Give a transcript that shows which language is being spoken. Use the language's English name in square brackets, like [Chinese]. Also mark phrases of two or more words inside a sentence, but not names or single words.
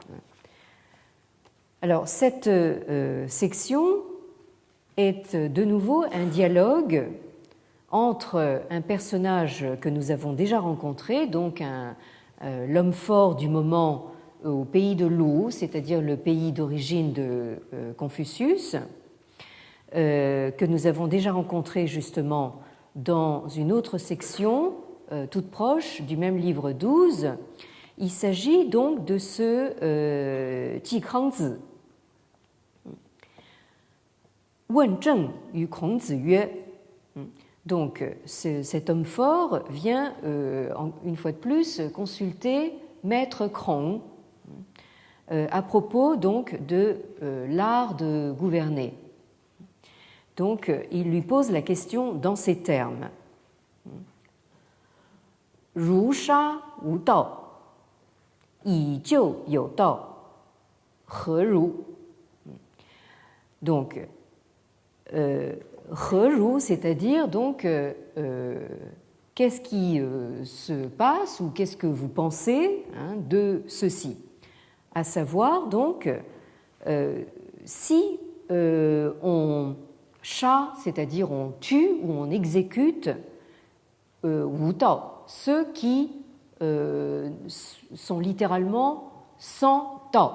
[French] Alors, cette section est de nouveau un dialogue entre un personnage que nous avons déjà rencontré, donc l'homme fort du moment au pays de Lu, c'est-à-dire le pays d'origine de Confucius, que nous avons déjà rencontré justement dans une autre section toute proche du même livre 12. Il s'agit donc de ce Ji Kangzi. [Chinese] 问政与孔子曰. [French] Donc cet homme fort vient une fois de plus consulter Maître Krong à propos donc de l'art de gouverner. Donc il lui pose la question dans ces termes. [Chinese] 如杀无道，以救有道，何如? [French] Donc, [Chinese] 何如, [French] c'est-à-dire donc qu'est-ce qui se passe ou qu'est-ce que vous pensez de ceci? À savoir donc si on sha, c'est-à-dire on tue ou on exécute [Chinese] 无道, [French] ceux qui sont littéralement sans dao.